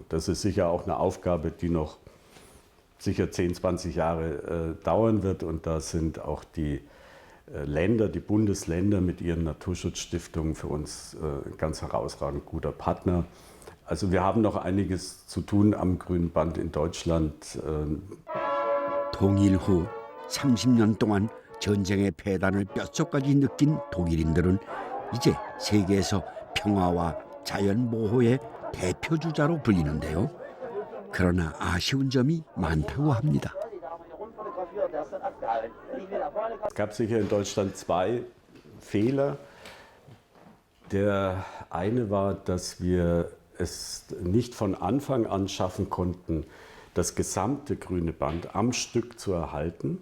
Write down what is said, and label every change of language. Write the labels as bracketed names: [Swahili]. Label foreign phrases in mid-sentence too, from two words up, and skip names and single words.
[German] Das ist sicher auch eine Aufgabe, die noch sicher 10, 20 Jahre dauern wird. Und da sind auch die Länder, die Bundesländer mit ihren Naturschutzstiftungen für uns ganz herausragend guter Partner. Also wir haben noch einiges zu tun am grünen Band in Deutschland. [Korean] 통일 후 30년 동안 전쟁의 폐단을 뼛속까지 느낀 독일인들은 이제 세계에서 평화와 자연 보호의 대표주자로 불리는데요. 그러나 아쉬운 점이 많다고 합니다. [German] Es gab sicher in Deutschland 2 Fehler. Der eine war, dass wir es nicht von Anfang an schaffen konnten, das gesamte grüne Band am Stück zu erhalten.